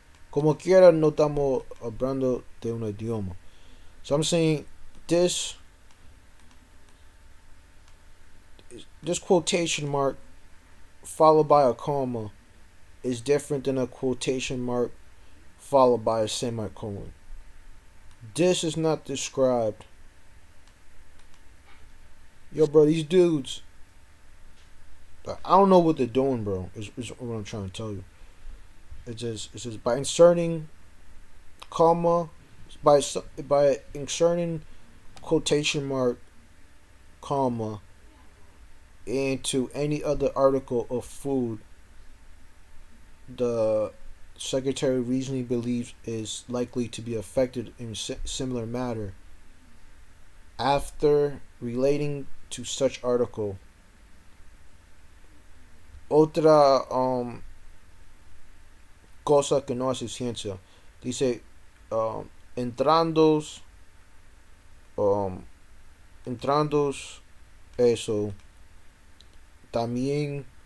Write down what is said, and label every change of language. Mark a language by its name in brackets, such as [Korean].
[Spanish] Como quiera no estamos hablando de un idioma. [English] So I'm saying this quotation mark followed by a comma is different than a quotation mark followed by a semicolon. This is not described. Yo, bro, these dudes, I don't know what they're doing, bro. Is what I'm trying to tell you. It says by inserting comma, by inserting quotation mark comma into any other article of food the secretary reasonably believes is likely to be affected in similar manner after relating to such article. [Spanish] Otra cosa que no hace ciencia. Dice entrando um, entrando eso también